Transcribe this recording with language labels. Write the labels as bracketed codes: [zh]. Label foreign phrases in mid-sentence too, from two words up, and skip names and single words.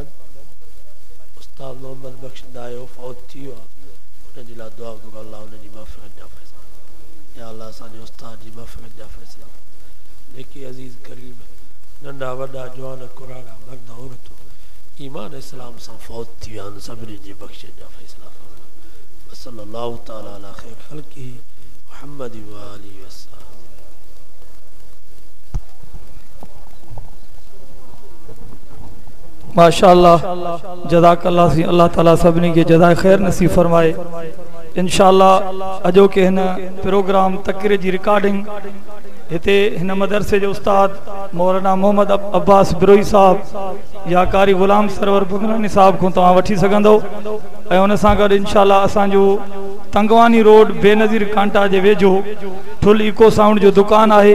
[sd] उस्ताद मोहम्मद बख्श दायो फौत थी वियो आहे, उनजे लाइ दुआ घुरो अल्लाह उनजी मग़फ़िरत जा फ़ैसिला। या अल्लाह असांजे उस्ताद जी मग़फ़िरत जा फ़ैसिला, जेके अज़ीज़ करीब नंढा वॾा जवान कुराड़ा मर्द औरतूं ईमान इस्लाम सां फौत थी विया आहिनि, सभिनी जी बख़्शिश जा फ़ैसिला फरमा। [ar] صلى الله تعالى على خير خلقه محمد وآله وسلم. [sd] माशाअल्लाह, जज़ाकल्लाह सी। अल्लाह ताला सभिनी के जज़ाए ख़ैर नसीब फरमाए। इंशाअल्लाह अजो के हिन प्रोग्राम तकरीर जी रिकॉर्डिंग हिते हिन मदरसे जो उस्ताद मौलाना मोहम्मद अब्बास बिरोई साहब या कारी गुलाम सरवर भुगनानी साहब को तव्हां वठी सघंदो। ऐं उन सां गॾु इंशाअल्लाह असांजो तंगवानी रोड बेनज़ीर कांटा जे वेझो ठुल इको साउंड जो दुकान आहे।